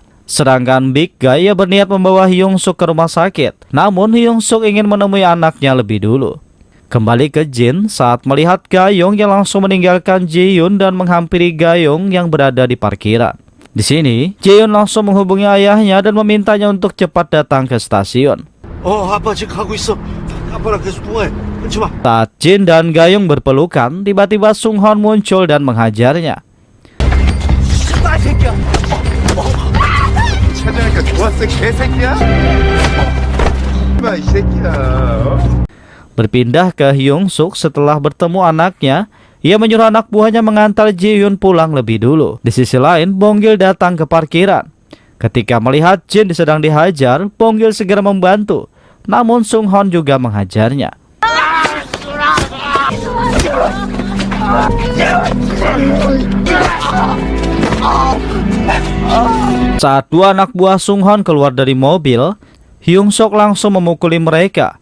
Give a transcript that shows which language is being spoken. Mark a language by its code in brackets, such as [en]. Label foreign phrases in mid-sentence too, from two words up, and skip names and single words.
[id] Sedangkan Big Guy ia berniat membawa Hyung Suk ke rumah sakit. Namun Hyung Suk ingin menemui anaknya lebih dulu. Kembali ke Jin, saat melihat Gayong yang langsung meninggalkan Ji Yoon dan menghampiri Gayong yang berada di parkiran. Di sini, Ji Yoon langsung menghubungi ayahnya dan memintanya untuk cepat datang ke stasiun. [ko] 아빠 지금 가고 있어. 아빠랑 계속 통화해. 끊지 마. [id] Saat Jin dan Gayong berpelukan, tiba-tiba Sung Hon muncul dan menghajarnya. [ko] 찾아니까 좋았어 개새끼야. 이 새끼야. [id] Berpindah ke Hyung Suk setelah bertemu anaknya, ia menyuruh anak buahnya mengantar Ji Yoon pulang lebih dulu. Di sisi lain, Bong Gil datang ke parkiran. Ketika melihat Jin sedang dihajar, Bong Gil segera membantu. Namun Sung Hon juga menghajarnya. Saat dua anak buah Sung Hon keluar dari mobil, Hyung Suk langsung memukuli mereka.